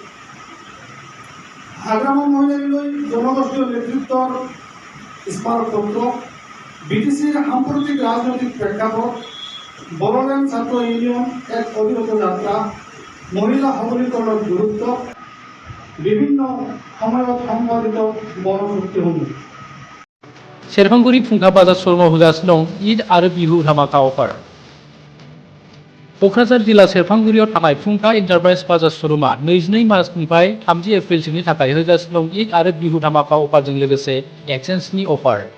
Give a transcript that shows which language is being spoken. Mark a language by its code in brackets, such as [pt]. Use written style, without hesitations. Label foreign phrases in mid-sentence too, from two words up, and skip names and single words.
[as] হাগ্ৰামা মহিলাৰীলৈ জনগোষ্ঠীয় নেতৃত্বৰ স্মাৰকপত্ৰ, BTCৰ সাম্প্ৰতিক ৰাজনৈতিক প্ৰেক্ষাপট, বড়োলেণ্ড ছাত্ৰ ইউনিয়ন এক অবিৰত যাত্ৰা, মহিলা সবলীকৰণৰ গুৰুত্ব, বিভিন্ন সময়ত সংঘটিত মনোশক্তিসমূহ। [brx] सेरफांगुरि फुंखा बाजार शर्मा होगासिनो दं ईद आरो बिहु धामाका अफार। क'क्राझार जिल्ला सेरफांगुरियाव थानाय फुंखा इन्टारप्राइज बाजार श'रुमा 22 मार्चनिफ्राय 30 एप्रिलसिमनि थाखाय होगासिनो दं ईद आरो बिहु धामाका अफारजों लोगोसे एक्सचेन्जनि अफार।